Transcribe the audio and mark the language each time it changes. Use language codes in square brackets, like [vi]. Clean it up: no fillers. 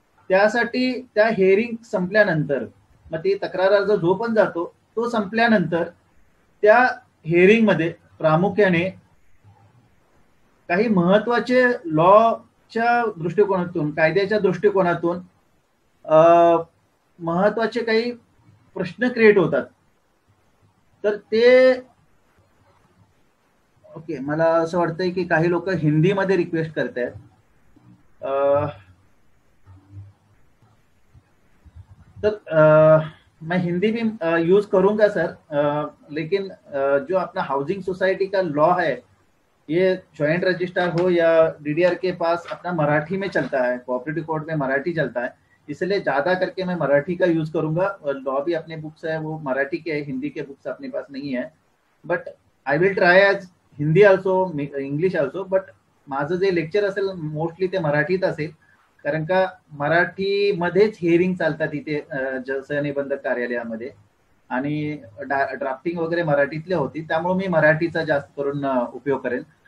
[mr] त्यासाठी त्या हिअरिंग संपल्यानंतर मग ती तक्रार अर्ज जो पण जातो तो संपल्यानंतर त्या हिअरिंग मध्ये प्रामुख्याने काही महत्वाचे लॉच्या दृष्टिकोनातून, कायद्याच्या दृष्टिकोनातून महत्वाचे काही प्रश्न क्रिएट होतात. तर ते ओके, मला असं वाटतंय की काही लोक हिंदीमध्ये रिक्वेस्ट करतायत. [hi] तर मैं हिंदी भी यूज करूंगा सर, लेकिन जो अपना हाउसिंग सोसाइटी का लॉ है ये ज्वाइंट रजिस्ट्रार हो या DDR के पास अपना मराठी में चलता है, कोऑपरेटिव कोड में मराठी चलता है, इसलिए ज्यादा करके मैं मराठी का यूज करूंगा. लॉ भी अपने बुक्स है वो मराठी के है, हिंदी के बुक्स अपने पास नहीं है. [en] But I will try as Hindi also, English also. [mr] But माझं जे लेक्चर असेल मोस्टली ते मराठीत असेल, कारण का मराठीमध्येच हिअरिंग चालतात इथे सहनिबंधक कार्यालयामध्ये आणि ड्राफ्टिंग वगैरे मराठीतले होती, त्यामुळे मी मराठीचा जास्त करून उपयोग करेन.